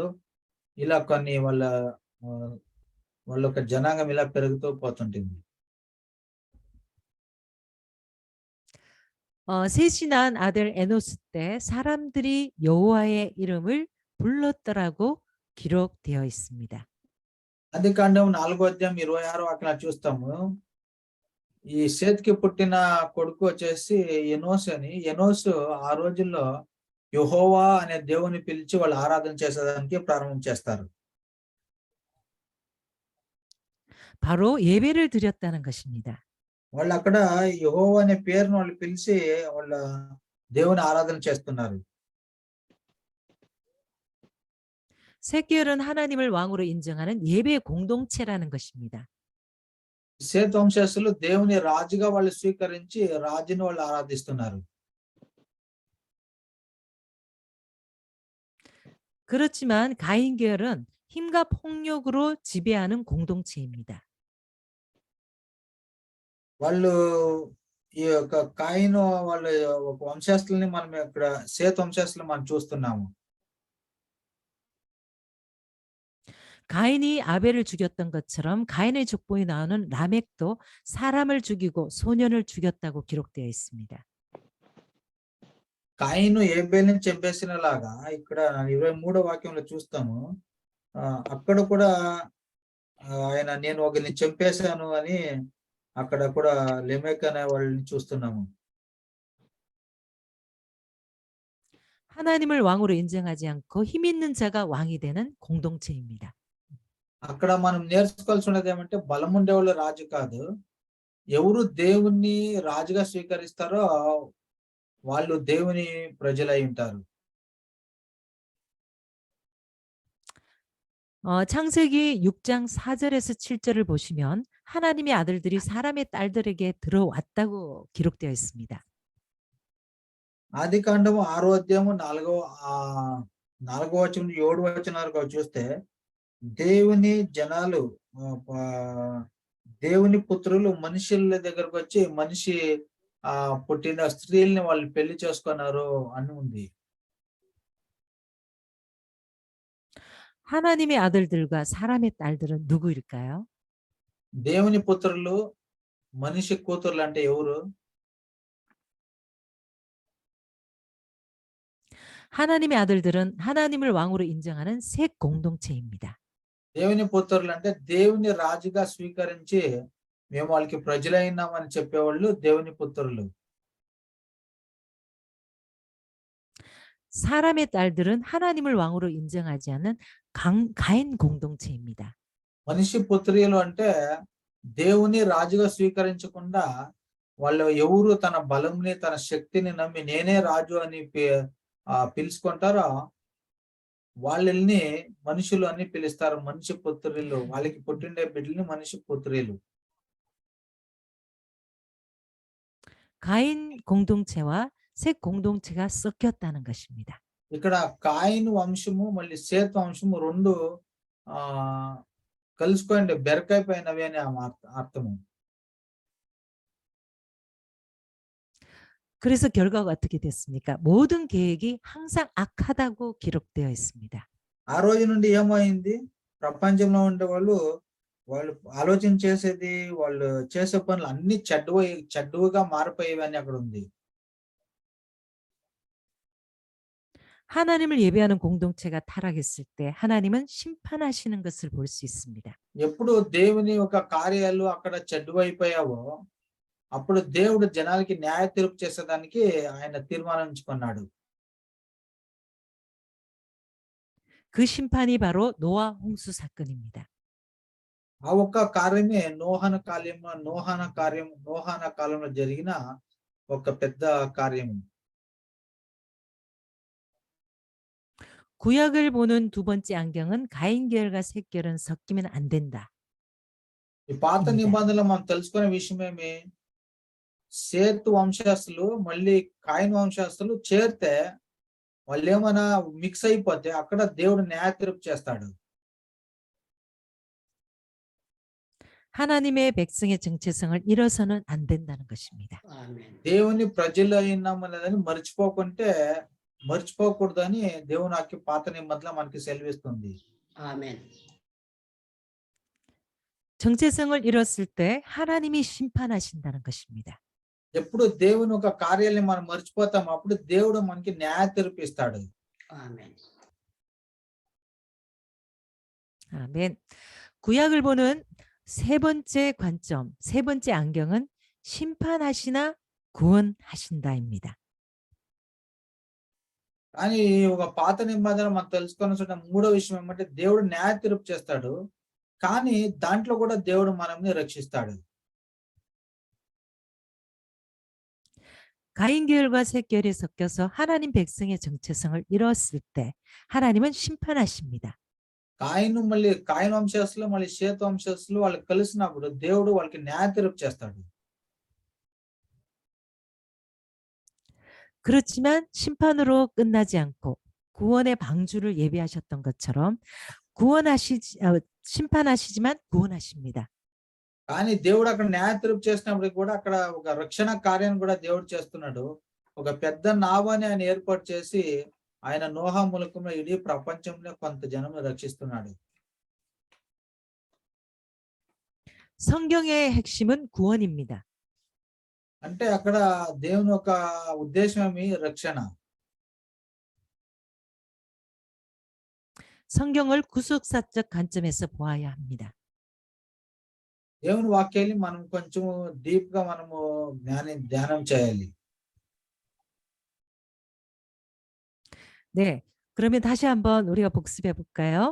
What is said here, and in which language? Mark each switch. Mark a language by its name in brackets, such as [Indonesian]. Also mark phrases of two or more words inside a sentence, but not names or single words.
[Telugu] ఇలా కొన్ని వాళ్ళ ఒక జనాంగం ఇలా పెరుగుతూ పోతుంటుంది. [Korean] 셋이 낳은 아들 에노스 때 사람들이 여호와의 이름을 불렀더라고 기록되어 있습니다. [Telugu] ఆది కాండం 4:26 అక్కడ చూస్తాము. ఈ సేత్కి పుట్టిన కొడుకు వచ్చేసి ఎనోస్ అని. ఎనోస్ ఆ రోజుల్లో యెహోవా అనే దేవుని పిలిచి వాళ్ళు ఆరాధన చేసేదానికి ప్రారంభం చేస్తారు. [Korean] 바로 예배를 드렸다는 것입니다. [Telugu] వాళ్ళు అక్కడ యెహోవా అనే పేరును వాళ్ళు పిలిచి వాళ్ళ దేవుని ఆరాధన చేస్తున్నారు. [Korean] 셋 계열은 하나님을 왕으로 인정하는 예배 공동체라는 것입니다. [Telugu] సేత్ వంశస్థులు దేవుని రాజుగా వాళ్ళు స్వీకరించి రాజుని వాళ్ళు ఆరాధిస్తున్నారు. [Korean] 그렇지만 가인 계열은 힘과 폭력으로 지배하는 공동체입니다. [Telugu] వాళ్ళు ఈ యొక్క కాయిను వాళ్ళ ఒక వంశస్థుల్ని మనం ఇక్కడ సేత్ వంశస్థులు మనం చూస్తున్నాము. [Korean] 가인이 아벨을 죽였던 것처럼 가인의 족보에 나오는 라멕도 사람을 죽이고 소년을 죽였다고 기록되어 있습니다. [Telugu] కాయిను ఏబేల్ని చంపేసినలాగా ఇక్కడ 23వ వాక్యంలో చూస్తాము. అక్కడ కూడా ఆయన నేను ఒకరిని చంపేశాను అని అక్కడ కూడా లెమెక్ అనే వాళ్ళని చూస్తున్నాము. [Korean] 하나님을 왕으로 인정하지 않고 힘 있는 자가 왕이 되는 공동체입니다. [Telugu] అక్కడ మనం నేర్చుకోవాల్సినది ఏమంటే బలం ఉండేవాళ్ళు రాజు కాదు. ఎవరు దేవుణ్ణి రాజుగా స్వీకరిస్తారో వాళ్ళు దేవుని ప్రజలై ఉంటారు. [Korean] 창세기 6장 4절에서 7절을 보시면 하나님의 아들들이 사람의 딸들에게 들어왔다고 기록되어 있습니다. [Telugu] ఆది కాండము 6వ అధ్యాయము 4వ వచనం 7వ వచనాలు చూస్తే దేవుని జనాలు దేవుని పుత్రులు మనుషుల దగ్గరకు వచ్చి మనిషి పుట్టిన స్త్రీల్ని వాళ్ళు పెళ్లి చేసుకున్నారు అని ఉంది. [Korean] 하나님의 아들들과 사람의 딸들은 누구일까요? [Telugu] దేవుని పుత్రులు మనిషి కూతుర్లు అంటే ఎవరు? [Korean] 하나님의 아들들은 하나님을 왕으로 인정하는 셋 공동체입니다. [Telugu] దేవుని పుత్రులు అంటే దేవుని రాజుగా స్వీకరించి మేము వాళ్ళకి ప్రజలైనామని చెప్పేవాళ్ళు దేవుని పుత్రులు. [Korean] 사람의 딸들은 하나님을 왕으로 인정하지 않는 가인 공동체입니다. [Telugu] మనిషి పుత్రులు అంటే దేవుని రాజుగా స్వీకరించకుండా వాళ్ళు ఎవరు తన బలంని తన శక్తిని నమ్మి నేనే రాజు అని పిలుచుకుంటారో వాళ్ళని మనుషులు అని పిలుస్తారు. మనిషి పుత్రులు, వాళ్ళకి పుట్టిండే బిడ్డల్ని మనిషి పుత్రులు. [Korean] 가인 공동체와 셋 공동체가 섞였다는 것입니다. [Telugu] ఇక్కడ కాయిన్ వంశము మళ్ళీ సేత్ వంశము రెండు కలుసుకోండి బెరకైపోయినవి అని అర్థము. [Korean] 그래서 결과가 어떻게 됐습니까? 모든 계획이 항상 악하다고 기록되어 있습니다. [Telugu] ఆ రోజు నుండి ఏమైంది? ప్రపంచంలో ఉండే వాళ్ళు ఆలోచన చేసేది, వాళ్ళు చేసే పనులు అన్ని చెడ్డవుగా మారిపోయేవి అని అక్కడ ఉంది. [Korean] 하나님을 예배하는 공동체가 타락했을 때 하나님은 심판하시는 것을 볼 수 있습니다. [Telugu] ఎప్పుడు దేవుని ఒక కార్యాలు అక్కడ చెడ్డవైపోయావో అప్పుడు దేవుడు జనాలకి న్యాయ తీర్పు చేసేదానికి ఆయన తీర్మానించుకున్నాడు. [Korean] 그 심판이 바로 노아 홍수 사건입니다. [Telugu] ఆ ఒక్క కార్యమే నోహన కాలంలో జరిగిన ఒక పెద్ద కార్యము. [Korean] 구약을 보는 두 번째 안경은 가인 계열과 셋 계열은 섞이면 안 된다. [Telugu] ఈ పాత నిబంధనలో మనం తెలుసుకునే విషయం ఏమి? సేతు వంశస్థులు మళ్ళీ కాయిన్ వంశస్థులు చేరితే వాళ్ళు ఏమైనా మిక్స్ అయిపోతే అక్కడ దేవుడు న్యాయ తీర్పు చేస్తాడు. [Korean] 하나님의 백성의 정체성을 잃어서는 안 된다는 것입니다. 아멘. [Telugu] దేవుని ప్రజలు అయినాం అనేదని మర్చిపోకూడదని దేవుని పాత నిబంధనలో మనకి సెలవిస్తుంది. [Korean] 아멘. 정체성을 잃었을 때 하나님이 심판하신다는 것입니다. [Telugu] ఎప్పుడు దేవుని ఒక కార్యాలను మనం మర్చిపోతాం అప్పుడు దేవుడు మనకి న్యాయ తీర్పు ఇస్తాడు. [Korean] 아멘. 아멘. 구약을 보는 세 번째 관점, 세 번째 안경은 심판하시나 구원하신다입니다. [Telugu] కానీ ఒక పాత నిబంధన మనం తెలుసుకున్న మూడో విషయం ఏమంటే దేవుడు న్యాయ తీర్పు చేస్తాడు, కానీ దాంట్లో కూడా దేవుడు మనల్ని రక్షిస్తాడు. [Korean] 가인 계열과 셋 계열이 섞여서 하나님 백성의 정체성을 잃었을 때 하나님은 심판하십니다. [Telugu] కాయిన్ వంశస్థులు మళ్ళీ సేతు వంశస్థులు వాళ్ళు కలిసినప్పుడు దేవుడు వాళ్ళకి న్యాయ తీర్పు చేస్తాడు. [Korean] 그렇지만 심판으로 끝나지 않고 구원의 방주를 예비하셨던 것처럼 심판하시지만 구원하십니다. [Telugu] కానీ దేవుడు అక్కడ న్యాయ తీర్పు చేసినప్పుడు కూడా అక్కడ ఒక రక్షణ కార్యాన్ని కూడా దేవుడు చేస్తున్నాడు. ఒక పెద్ద నావాని ఆయన ఏర్పాటు చేసి ఆయన నోహా మూలకంలో ఇడీ ప్రపంచంలో కొంత జనం రక్షిస్తున్నాడు. [Korean] 성경의 핵심은 구원입니다. [Telugu] అంటే అక్కడ దేవుని ఒక ఉద్దేశం ఏమి? రక్షణ. [Korean] 성경을 구속사적 관점에서 보아야 합니다. [Telugu] దేవుని వాక్యాన్ని మనం కొంచెం డీప్ గా మనము ధ్యానం చేయాలి. [Korean] 네, 그러면 다시 한번 우리가 복습해 볼까요?